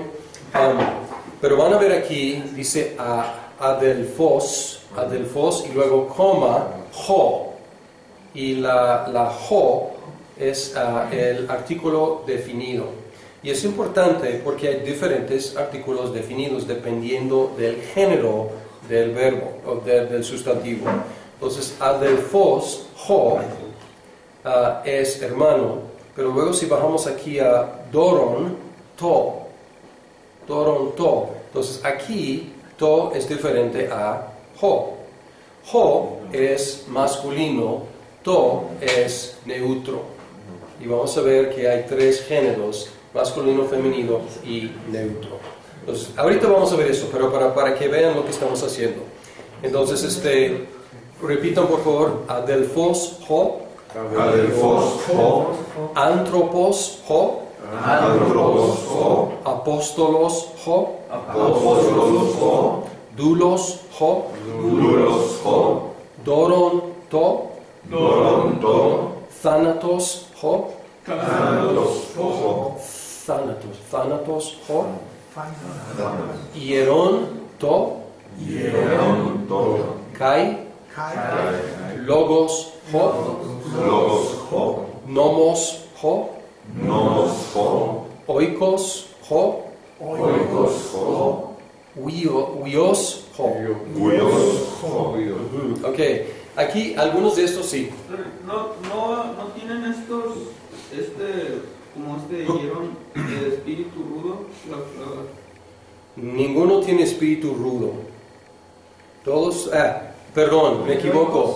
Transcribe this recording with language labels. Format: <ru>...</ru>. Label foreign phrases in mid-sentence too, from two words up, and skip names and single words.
<es>Pero van a ver aquí, dice adelphos, y luego coma, jo, y la jo es el artículo definido. Y es importante porque hay diferentes artículos definidos dependiendo del género del verbo o del sustantivo. Entonces,</es> <el>ἀδελφός, ὁ,</el> <es>es hermano, pero luego si bajamos aquí a</es> <el>δῶρον, τό.</el> <es>Entonces, aquí, to es diferente a jo. Jo es masculino, to es neutro. Y vamos a ver que hay 3 géneros, masculino, femenino y neutro. Entonces, ahorita vamos a ver eso, pero para que vean lo que estamos haciendo. Entonces, repitan por favor,</es> <el>ἀδελφός, ὁ. ἀδελφός, ὁ. ἄνθρωπος, ὁ. ἄνθρωπος, ὁ. ἀπόστολος, ὁ. ἀπόστολος, ὁ. δοῦλος, ὁ. δοῦλος, ὁ. δῶρον, τό. δῶρον, τό. θάνατος, ὁ. θάνατος, ὁ. θάνατος, ὁ. ἱερόν, to. ἱερόν, τό. Kai. Logos, jo. λόγος, ὁ. νόμος, ὁ. νόμος, ὁ. οἶκος, ὁ. οἶκος, ὁ. υἱός, ὁ. υἱός, ὁ.</el> <es>Ok, aquí algunos de estos sí. No tienen estos, como hierón, de espíritu rudo. Ninguno tiene espíritu rudo. Todos, perdón, me equivoco.</es>